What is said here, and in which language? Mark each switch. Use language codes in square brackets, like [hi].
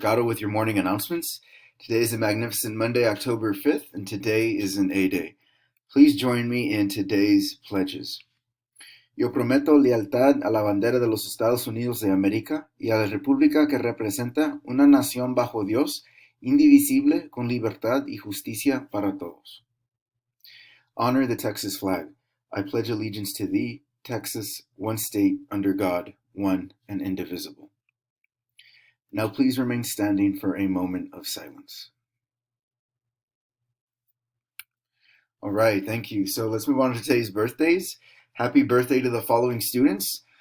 [en] Gatto with your morning announcements. Today is a magnificent Monday, October 5th, and today is an A Day. Please join me in today's pledges. [es] Yo prometo lealtad a la bandera de los Estados Unidos de América y a la república que representa una nación bajo Dios, indivisible, con libertad y justicia para todos. [en] Honor the Texas flag. I pledge allegiance to thee, Texas, one state, under God, one and indivisible. Now please remain standing for a moment of silence. All right, thank you. So let's move on to today's birthdays. Happy birthday to the following students.